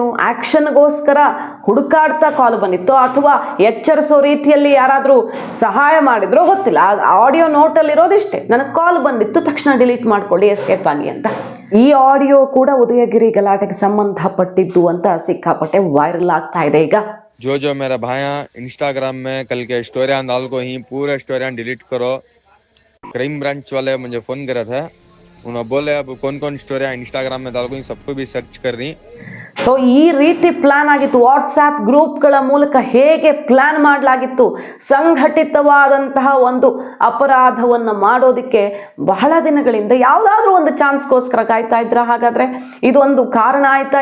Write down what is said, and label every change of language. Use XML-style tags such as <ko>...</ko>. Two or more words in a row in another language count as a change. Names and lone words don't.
<kn>ಆ್ಯಕ್ಷನ್ಗೋಸ್ಕರ ಹುಡುಕಾಡ್ತಾ ಕಾಲ್ ಬಂದಿತ್ತು, ಅಥವಾ ಎಚ್ಚರಿಸೋ ರೀತಿಯಲ್ಲಿ ಯಾರಾದರೂ ಸಹಾಯ ಮಾಡಿದ್ರೋ ಗೊತ್ತಿಲ್ಲ. ಆಡಿಯೋ ನೋಟಲ್ಲಿರೋದಿಷ್ಟೇ, ನನಗೆ ಕಾಲ್ ಬಂದಿತ್ತು, ತಕ್ಷಣ ಡಿಲೀಟ್ ಮಾಡ್ಕೊಳ್ಳಿ, ಎಸ್ಕೇಪ್ ಆಗಿ ಅಂತ. ಈ ಆಡಿಯೋ ಕೂಡ ಉದಯಗಿರಿ ಗಲಾಟೆಗೆ ಸಂಬಂಧಪಟ್ಟಿದ್ದು ಅಂತ ಸಿಕ್ಕಾಪಟ್ಟೆ ವೈರಲ್ ಆಗ್ತಾ ಇದೆ ಈಗ.</kn> <dcc>जो जो मेरा भाया इंस्टाग्राम में कल के स्टोरियां डाल को ही पूरे स्टोरियां डिलीट करो.</dcc> <en>crime branch</en> <dcc>वाले मुझे फोन करा था, उन्होंने बोले अब कौन कौन स्टोरियां इंस्टाग्राम में डाल को सबको भी सर्च कर रही.</dcc> <kn>ಸೊ ಈ ರೀತಿ ಪ್ಲಾನ್ ಆಗಿತ್ತು. ವಾಟ್ಸ್ಆ್ಯಪ್ ಗ್ರೂಪ್ಗಳ ಮೂಲಕ ಹೇಗೆ ಪ್ಲಾನ್ ಮಾಡಲಾಗಿತ್ತು ಸಂಘಟಿತವಾದಂತಹ ಒಂದು ಅಪರಾಧವನ್ನು ಮಾಡೋದಕ್ಕೆ ಬಹಳ ದಿನಗಳಿಂದ ಯಾವುದಾದ್ರೂ ಒಂದು ಚಾನ್ಸ್ಗೋಸ್ಕರ ಕಾಯ್ತಾ ಇದ್ರ. ಹಾಗಾದರೆ ಇದೊಂದು ಕಾರಣ ಆಯ್ತಾ?</kn>